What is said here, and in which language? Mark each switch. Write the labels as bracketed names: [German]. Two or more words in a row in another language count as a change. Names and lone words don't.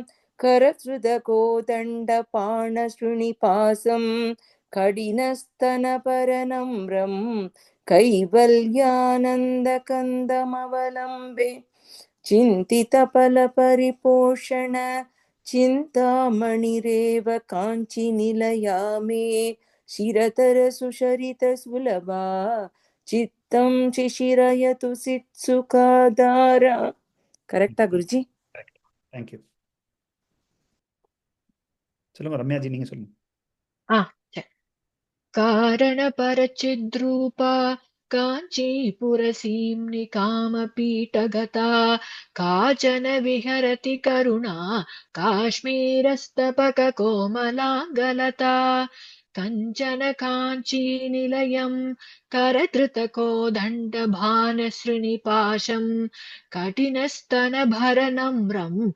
[Sanskrit] करधृतकोदण्डपाणशृणिपासं कठिनस्तनपरनम्रं कैवल्यानन्दकन्दमवलम्बे चिन्तितफलपरिपोषण चिन्तामणिरेव काञ्चिनिलया मे शिरतरसुचरितसुलभा चित्तं शिशिरयतु चित्सुखाधारा. [Tamil] கரெக்டா குருஜி? [English] Thank you. [Tamil] சொல்லுங்க ரம்யாஜி, நீங்க சொல்லுங்க. [Sanskrit] कारणपरचिद्रूपा काञ्चीपुरसीम्नि कामपीठगता काचन विहरति करुणा काश्मीरस्तबककोमलाङ्गलता कञ्चन काञ्चीनिलयं करधृतकोदण्डभानशृणिपाशं कठिनस्तनभरनम्रं